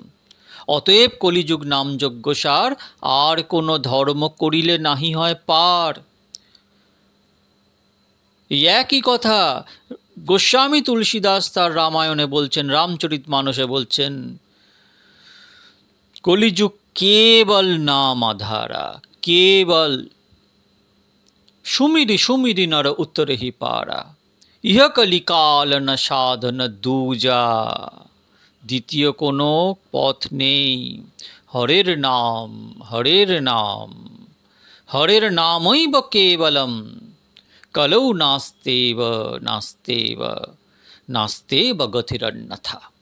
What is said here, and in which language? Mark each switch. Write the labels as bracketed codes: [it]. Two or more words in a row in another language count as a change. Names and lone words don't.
[bn] অতএব কলিযুগ নাম যজ্ঞ সার, আর কোনো ধর্ম করিলে নাহি হয় পার। এই একই কথা গোস্বামী তুলসীদাস তার রামায়ণে বলছেন, রামচরিতমানসে বলছেন, [awa] কলিযুগ केवल नाम आधारा, केवल सुमिरि सुमिरि नर उत्तर ही पारा, इह कलिकाल न साधन दूजा। [bn] দ্বিতীয় কোনো পথ নেই, [sa] হরের নাম, হরের নাম, হরের নামৈব কেবলম, কলৌ নাস্তেব নাস্তেব নাস্তেব গতিরন্যথা।